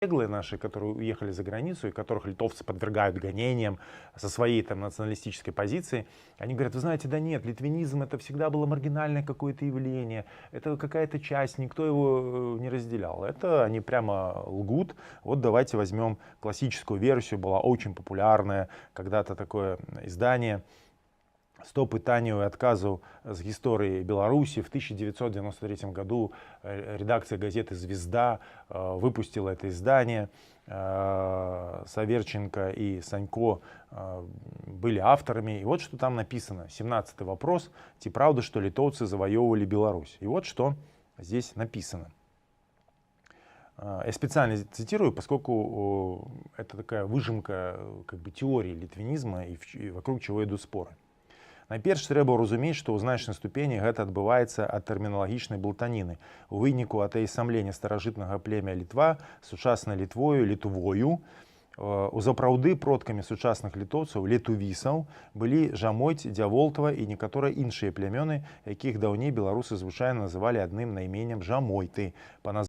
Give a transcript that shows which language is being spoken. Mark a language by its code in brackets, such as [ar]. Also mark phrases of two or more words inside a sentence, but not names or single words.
[ru] беглые наши, которые уехали за границу, и которых литовцы подвергают гонениям со своей там националистической позиции, они говорят: вы знаете, да нет, литвинизм это всегда было маргинальное какое-то явление, это какая-то часть, никто его не разделял. Это они прямо лгут. Вот давайте возьмем классическую версию, была очень популярная когда-то такое издание «100 пытанняў и отказаў з гісторыі Беларуси». В 1993 году редакция газеты «Звезда» выпустила это издание. Саверченко и Санько были авторами. И вот что там написано. 17-й вопрос. Ці правда, что литовцы завоевывали Беларусь? И вот что здесь написано. Я специально цитирую, поскольку это такая выжимка как бы теории литвинизма и вокруг чего идут споры. [be] Найперш трэба разумець, што ў значнай ступені гэта адбываецца ад тэрміналагічнай блытаніны. У выніку атаясамлення старажытнага племя Літва сучаснай Літвою, літувою, узапраўды продкамі сучасных літоўцаў, летувісаў, былі Жамойць, Дзяволтава і некаторыя іншыя плямёны, якіх даўней беларусы звычайна называлі адным найменнем Жамойты.